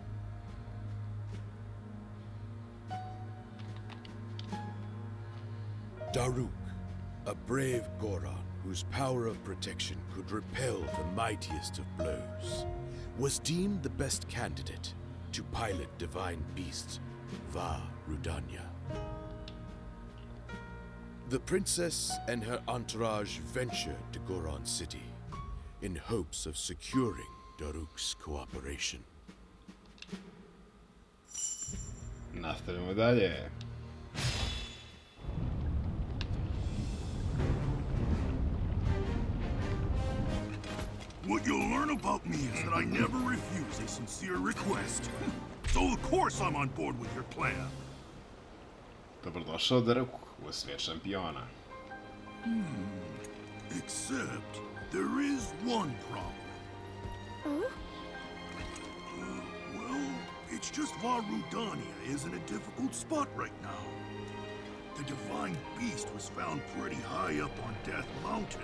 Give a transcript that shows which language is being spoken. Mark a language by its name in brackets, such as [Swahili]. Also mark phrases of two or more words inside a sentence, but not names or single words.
[English] Daruk, a brave Goron whose power of protection could repel the mightiest of blows, was deemed the best candidate to pilot divine beast Vah Rudania. The princess and her entourage ventured to Goron City in hopes of securing Daruk's cooperation. [Croatian] Nastavljamo dalje. [English] What you'll learn about me is that I never refuse a sincere request. So of course I'm on board with your plan. [Croatian] Dobrodošao Daruk u svijet šampiona. [English] Except there is one problem. Oh? Well, it's just Vah Rudania is in a difficult spot right now. The divine beast was found pretty high up on Death Mountain.